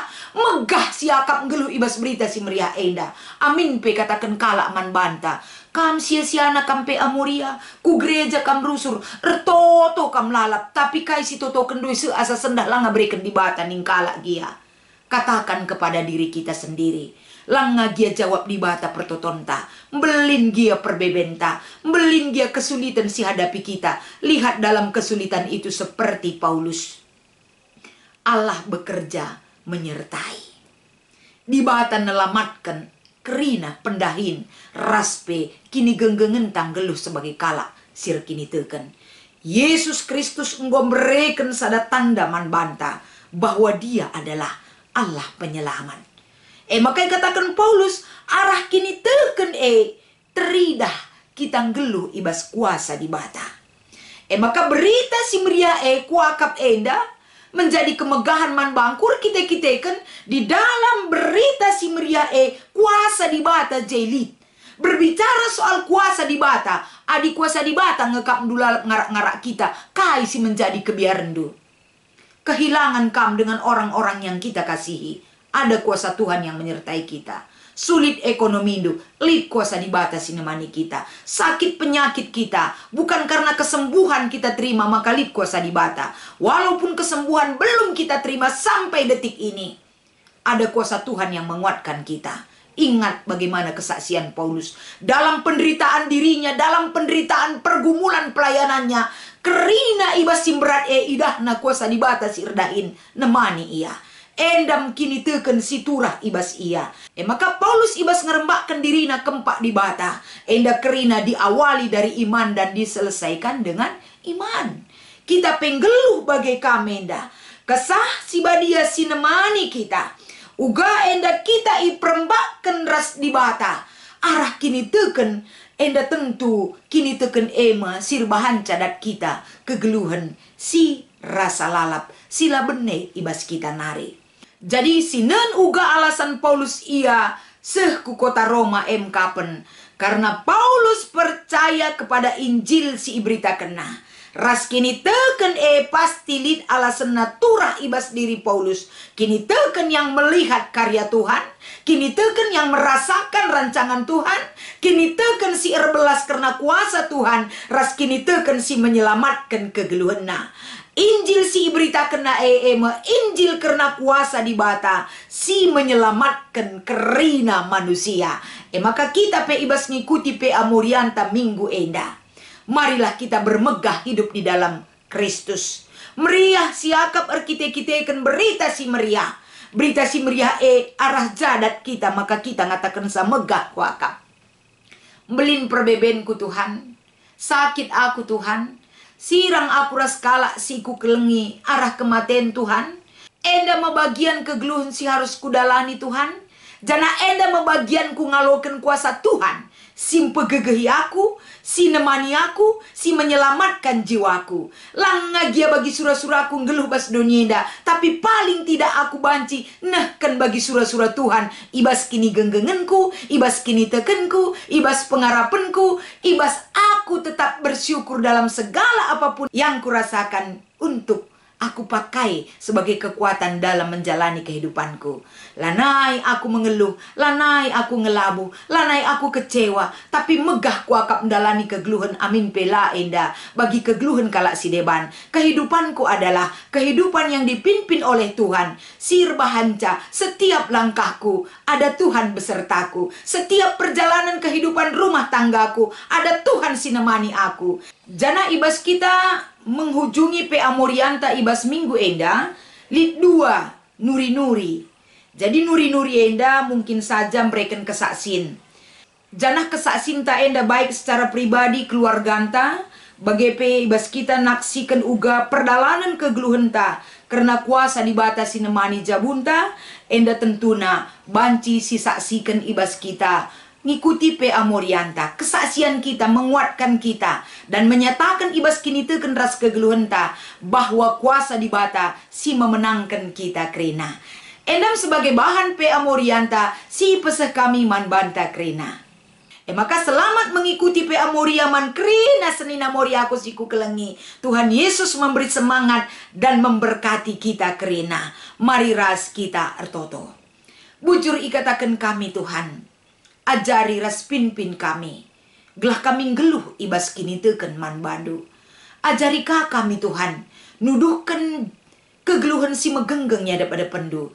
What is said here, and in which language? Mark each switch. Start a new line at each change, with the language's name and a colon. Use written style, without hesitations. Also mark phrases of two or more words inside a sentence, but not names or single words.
Batak Karo: Megah siakap ngelu ibas berita si meriah enda. Amin pe katakan kala man banta. Kam sia-siana kam pe amuria. Ku gereja kam rusur. Ertoto kam lalap. Tapi kai si toto kendui seasa sendah langa berikan di bata ning kala gia.
Indonesian: Katakan kepada diri kita sendiri.
Batak Karo: Langa gia jawab di bata pertotonta. Belin gia perbebenta. Belin gia
Indonesian: kesulitan si hadapi kita. Lihat dalam kesulitan itu seperti Paulus. Allah bekerja menyertai.
Batak Karo: Di bata nelamatkan kerina pendahin raspe kini genggengen tanggeluh sebagai kala sir kini teken.
Indonesian: Yesus Kristus memberikan
Batak Karo: sada tanda man banta
Indonesian: bahwa dia adalah Allah penyelamat.
Batak Karo: Makanya katakan Paulus, arah kini teken teridah kita ngeluh ibas kuasa di bata. Maka berita si meriah kuakap enda
Indonesian: menjadi kemegahan
Batak Karo: man bangkur kita kan
Indonesian: di dalam
Batak Karo: berita si meriah kuasa di bata jelit.
Indonesian: Berbicara soal kuasa
Batak Karo: di bata, adi kuasa di bata ngekap dula ngarak-ngarak kita, kai si menjadi kebiarendu.
Indonesian: Kehilangan kam dengan orang-orang yang kita kasihi. Ada kuasa Tuhan yang menyertai kita. Sulit ekonomi itu,
Batak Karo: lid kuasa dibatas sinemani kita.
Indonesian: Sakit penyakit kita, bukan karena kesembuhan kita terima,
Batak Karo: maka lid kuasa dibata.
Indonesian: Walaupun kesembuhan belum kita terima sampai detik ini, ada kuasa Tuhan yang menguatkan kita. Ingat bagaimana kesaksian Paulus. Dalam penderitaan dirinya, dalam penderitaan pergumulan pelayanannya,
Batak Karo: kerina ibas simberat idahna kuasa dibatas irdahin, nemani ia. Endam kini teken si turah ibas ia. Maka Paulus ibas ngerembakkan dirina kempak di bata.
Indonesian: Enda kerina diawali dari iman dan diselesaikan dengan iman.
Batak Karo: Kita penggeluh bagai kamenda. Kesah si badia sinemani kita. Uga enda kita iperembakkan ras di bata. Arah kini teken. Enda tentu kini teken ema sirbahan cadat kita. Kegeluhan si rasa lalap. Sila bene ibas kita nari. Jadi sinen uga alasan Paulus ia seh ku kota Roma kapen.
Indonesian: Karena Paulus percaya kepada Injil
Batak Karo: si ibrita kena. Ras kini teken pasti lid alasan naturah ibas diri Paulus. Kini teken
Indonesian: yang melihat karya Tuhan.
Batak Karo: Kini teken
Indonesian: yang merasakan rancangan Tuhan.
Batak Karo: Kini teken si erbelas karena kuasa Tuhan. Ras kini teken si menyelamatkan kegeluhena. Injil si berita kena Injil karena kuasa di bata si menyelamatkan kerina manusia. Maka kita pe ibas ngikuti pe amurianta minggu enda.
Indonesian: Marilah kita bermegah hidup di dalam Kristus.
Batak Karo: Meriah siakap kita berita si meriah. Berita si meriah arah jadat kita, maka kita ngatakan sa megah kuakap. Belin perbebenku Tuhan. Sakit aku Tuhan. Sirang aku ras kalak siku kelengi arah kematian Tuhan. Enda mabagian kegeluhan si harus kudalani Tuhan. Jana enda mabagian ku ngaloken kuasa Tuhan. Si pegegehi aku, si nemani aku, si menyelamatkan jiwaku. Langagia bagi surah-surahku ngeluh bas dunia. Tapi
Indonesian: paling tidak
Batak Karo: aku banci nehken bagi surah-surah Tuhan. Ibas kini genggengenku, ibas kini tekenku, ibas pengarapanku, ibas aku
Indonesian: tetap bersyukur dalam segala apapun yang kurasakan untuk aku pakai sebagai kekuatan dalam menjalani kehidupanku.
Batak Karo: Lanai aku mengeluh, lanai aku ngelabu, lanai aku kecewa, tapi megah ku akap menjalani kegeluhan amin pela enda. Bagi kegeluhan kalak si deban,
Indonesian: kehidupanku adalah kehidupan yang dipimpin oleh Tuhan. Sirbahanca, setiap langkahku ada Tuhan besertaku. Setiap perjalanan kehidupan rumah tanggaku ada Tuhan sinemani aku.
Batak Karo: Jana ibas kita menghujungi pe amorianta ibas minggu enda lid 2 nuri-nuri. Jadi nuri-nuri enda
Indonesian: mungkin saja mereka
Batak Karo: kesaksin. Janah kesaksin ta enda
Indonesian: baik secara pribadi keluarga
Batak Karo: anta. Bagi pe ibas kita naksikan uga perdalanan kegeluhan ta. Karena kuasa dibatasi nemani jabunta. Enda tentuna banci si saksikan ibas kita. Ngikuti pe amorianta,
Indonesian: kesaksian kita menguatkan kita dan menyatakan
Batak Karo: ibas kini teken ras kegeluhan ta
Indonesian: bahwa kuasa di bata si memenangkan kita krena.
Batak Karo: Endam sebagai bahan pe amorianta si peseh kami man banta krena. Maka selamat mengikuti pe amoria man krena senina moria aku siku kelengi.
Indonesian: Tuhan Yesus memberi semangat dan memberkati kita krena.
Batak Karo: Mari ras kita ertoto. Bujur ikatakan kami Tuhan. Ajari ras pimpin kami. Gelah kami geluh ibas kini teken man bandu. Ajari kami Tuhan. Nuduhkan kegeluhan si megenggengnya daripada pendu.